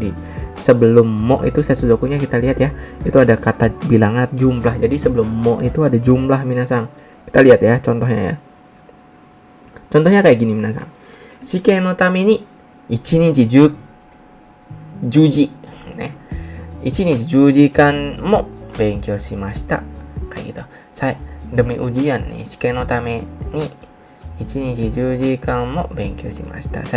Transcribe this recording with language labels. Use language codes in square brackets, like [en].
[id] Di sebelum mo itu setsudokunya kita lihat ya, itu ada kata bilangan jumlah. Jadi sebelum mo itu ada jumlah minasang. Kita lihat ya contohnya ya. Contohnya kayak gini minasang. [ja] Shiken no tame ni 1日10時ね。 1日10時間も勉強しました。 [id] kayak gitu. Saya demi ujian nih, [ja] shiken no tame ni 1日10時間も勉強しました。